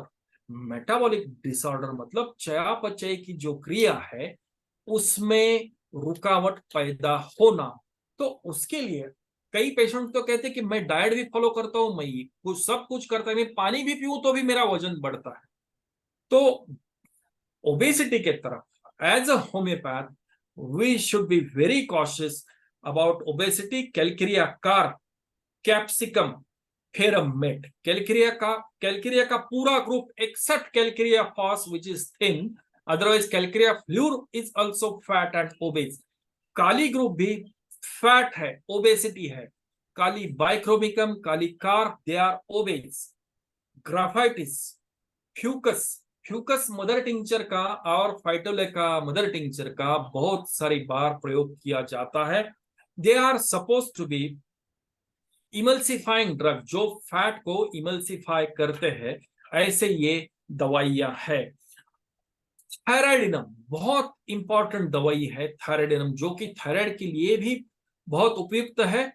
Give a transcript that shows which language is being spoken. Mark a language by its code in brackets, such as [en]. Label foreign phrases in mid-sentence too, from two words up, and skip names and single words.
[en] metabolic disorder [hi] मतलब चयापचय की जो क्रिया है उसमें रुकावट पैदा होना। तो उसके लिए कई पेशेंट तो कहते हैं कि मैं डाइट भी फॉलो करता हूं, मैं कुछ सब कुछ करता हूं, मैं पानी भी पीऊं तो भी मेरा वजन बढ़ता है। तो ओबेसिटी के तरफ [en] as a homeopath we should be very cautious about obesity. Calcarea carb, Capsicum, Ferrum met, Calcarea [hi] का पूरा [en] group except Calcarea phos which is thin, otherwise Calcarea fluor is also fat and obese. [hi] काली ग्रुप भी फैट है, ओबेसिटी है। [en] Kali bichromicum, Kali carb, they are obese. [hi] ग्राफाइटिस, फ्यूकस, फ्यूकस [en] मदर टिंचर [hi] का और फाइटोलेका [en] मदर टिंचर [hi] का बहुत सारी बार प्रयोग किया जाता है। [en] they are suppose to be emulsifying drug, [hi] जो फैट को इमल्सिफाई करते हैं, ऐसे ये दवाइयां है। थायराइडिनम बहुत इंपॉर्टेंट दवाई है, थायराइडिनम, जो कि थायराइड के लिए भी बहुत उपयुक्त है।